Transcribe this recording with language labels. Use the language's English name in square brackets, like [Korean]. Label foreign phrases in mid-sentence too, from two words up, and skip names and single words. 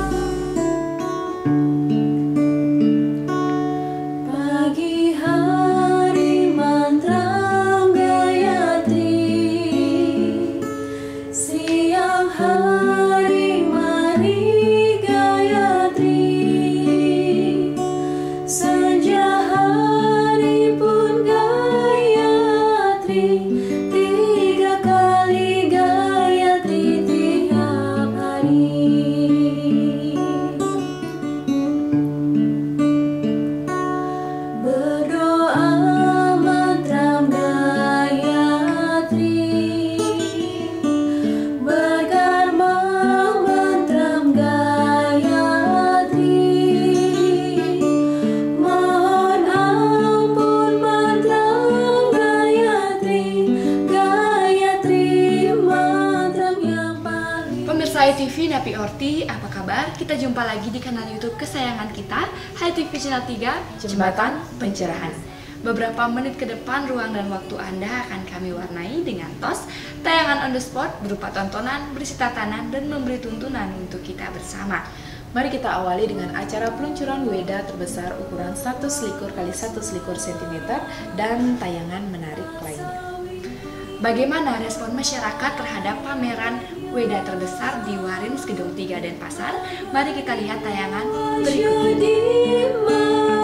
[Indonesian] Pagi hari mantra Gayatri, siang hari mari Gayatri, senja hari pun Gayatri, 3 kali Gayatri tiap hari. Berdoa mantra Gayatri, berkarma mantra Gayatri, mohon ampun mantra Gayatri, Gayatri mantra yang paling. Pemirsa HiTV [Balinese] Napi Orti, [Indonesian] apa kabar? Kita jumpa lagi di kanal YouTube kesayangan kita, HiTV Channel 3, Jembatan Pencerahan. Beberapa menit ke depan, ruang dan waktu Anda akan kami warnai dengan TOS, tayangan [English] on the spot [Indonesian] berupa tontonan, berisi tatanan, dan memberi tuntunan untuk kita bersama. Mari kita awali dengan acara peluncuran Weda terbesar ukuran 1 selikur x 1 selikur cm dan tayangan menarik lainnya. Bagaimana respon masyarakat terhadap pameran Weda terbesar di Warins Gedung 3 Denpasar? Mari kita lihat tayangan berikut ini.